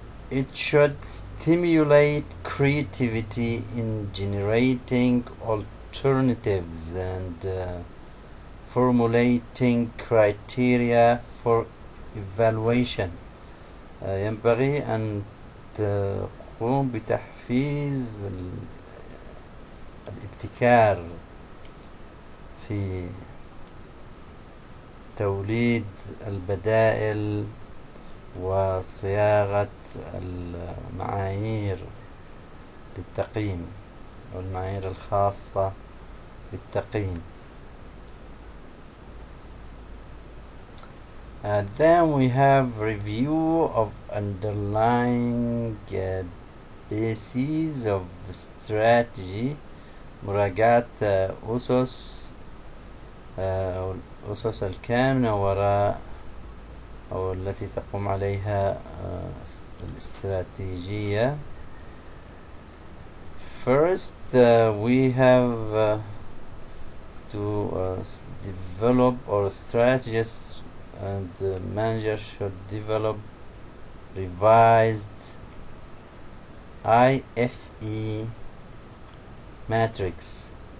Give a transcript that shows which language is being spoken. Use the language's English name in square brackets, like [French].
[English] It should stimulate creativity in generating alternatives and formulating criteria for evaluation. [Arabic] ينبغي أن تقوم بتحفيز الابتكار في توليد البدائل وصياغة المعايير للتقييم والمعايير الخاصة بالتقييم. [English] Then we have review of underlying bases of strategy. [Arabic] مراجعة الأسس الكامنة وراء أو التي تقوم عليها الاستراتيجية. [English] First, we have to develop our strategies, and the manager should develop revised IFE matrix.